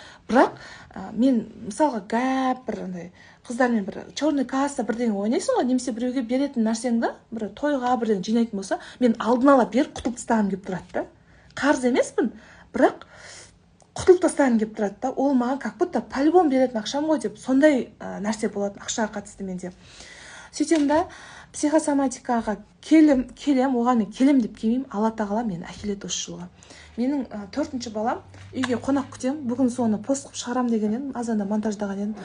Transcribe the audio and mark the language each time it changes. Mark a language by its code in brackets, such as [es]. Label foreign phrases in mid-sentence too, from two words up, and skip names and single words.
[kk] Бірақ мен мысалға гәп бір қыздармен бір [ru] черный касса [kk] бірдеңе ойнайсың ғой, немесе біреуге беретін нәрсеңді бір тойға бірдеңе жинайтын болса, мен алдын ала беріп құтылып тастағым келіп тұрады да. Қарыз емеспін, бірақ құтылып тастағым келіп тұрады да. Ол маған [ru] как будто по-любому [kk] беретін ақшам ғой деп, сондай нәрсе болатын ақшаға қатысты менде. Сөйтем да, психосоматикаға келем, оған мен келем деп келмеймін, Алла тағала мені әкеледі осы жылға. Менің 4-ші балам, үйге қонақ күтем, бүгін соны пост қылып шығарам деген едім, азанда монтаждаған едім.